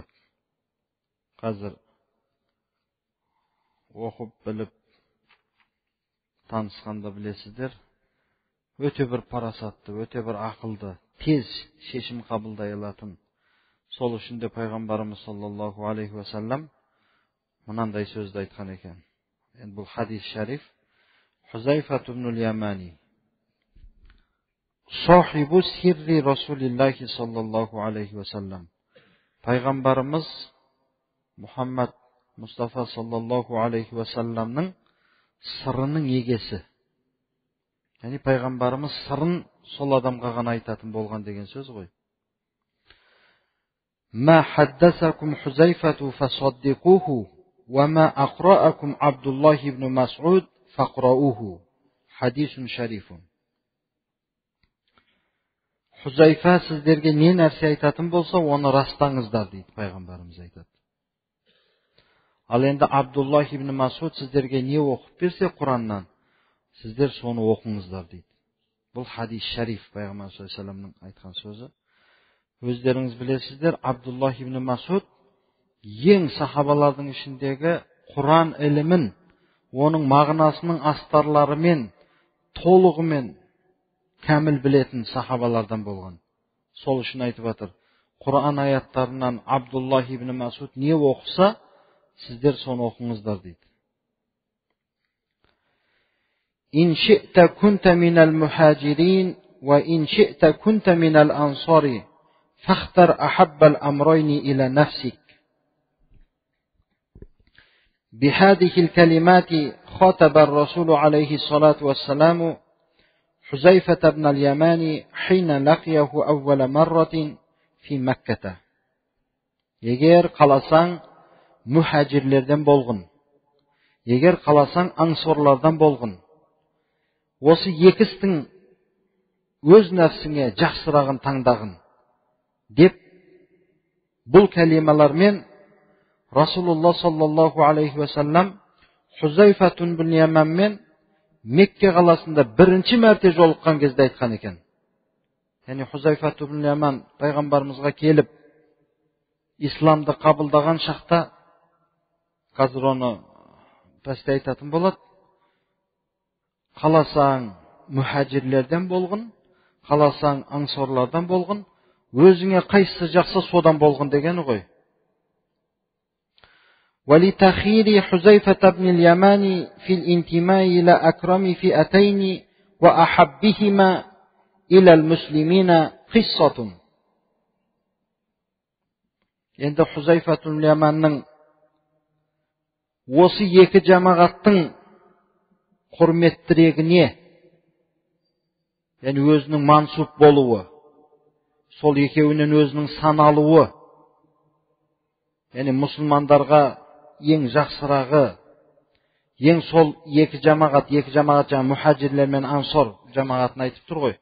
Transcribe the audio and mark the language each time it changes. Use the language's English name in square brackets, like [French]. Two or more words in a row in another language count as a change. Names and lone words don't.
[Kazakh] Қазір оқып біліп танысқанда білесіздер, өте бір парасатты, өте бір ақылды, тез шешім қабылдай алатын. Сол үшін де пайғамбарымыз [Arabic] صلى الله عليه وسلم [Kazakh] мынандай сөзді айтқан екен. Енді бұл хадис шариф. [Arabic] حذيفة بن اليماني صاحب سر رسول الله صلى الله عليه وسلم. [Kazakh] Пайғамбарымыз Мұхаммад Мұстафа [Arabic] صلى الله عليه وسلمның [Kazakh] сырының егесі. Яғни пайғамбарымыз сырын сол адамға ғана айтатын болған деген сөз ғой. [Arabic] ما حدثكم حذيفة فصدقوه وما أقرأكم عبد الله بن مسعود فاقرؤوه. حديث شريف. [Kazakh] Хузайфа сіздерге не нәрсе айтатын болса, оны растаңыздар дейді пайғамбарымыз айтады. Ал енді Абдуллах ибн Мас'уд сіздерге не оқып берсе Құраннан, сіздер соны оқыңыздар дейді. Бұл хадис шариф, пайғамбар [Arabic] صلى الله عليه وسلمның [Kazakh] айтқан сөзі. Өздеріңіз білесіздер, Абдуллах ибн Мас'уд ең сахабалардың ішіндегі Құран ілімін, оның мағынасының астарларымен, толығымен кәміл білетін сахабалардан болған. Сол үшін айтып жатыр, Құран аяттарынан Абдуллах ибн Мас'уд не оқыса, сіздер соны оқыңыздар дейді. [Arabic] إن شئت كنت من المهاجرين وإن شئت كنت من الأنصار فاختر أحب الأمرين إلى نفسك. بهذه الكلمات خاطب الرسول عليه الصلاة والسلام حذيفة بن اليمان حين لقيه أول مرة في مكة. [Kazakh] Егер қаласаң muhajirlerden болғын. Егер қаласаң ансорлардан болғын. Осы екістің өз нәпсіңе жақсырағын таңдағын. Деп бұл кәлималармен Расулуллах [Arabic] صلى الله عليه وسلم [Kazakh] Хузайфа ибн ал-Яманмен Мекке қаласында бірінші мәрте жолыққан кезде айтқан екен. Яғни Хузайфа ибн ал-Яман пайғамбарымызға келіп исламды қабылдаған шақта, қазір оны пәсте айтатын болады. Қаласаң muhajirlerden болғын, қаласаң ансорлардан болғын, өзіңе қайсысы жақсы содан болғын дегені ғой. [Arabic] ولتخير حذيفة بن اليمان في الانتماء إلى أكرم فئتين وأحبهما إلى المسلمين قصة. [Kazakh] Енді Хузайфа ибн ал-Яманның осы екі жамағаттың құрметтірегіне, яғни өзінің мансуп болуы, сол екеуінен өзінің саналуы, яғни мұсылмандарға ең жақсырағы, ең сол екі жамағат жаңа muhajirler мен ансор жамағатын айтып тұр ғой.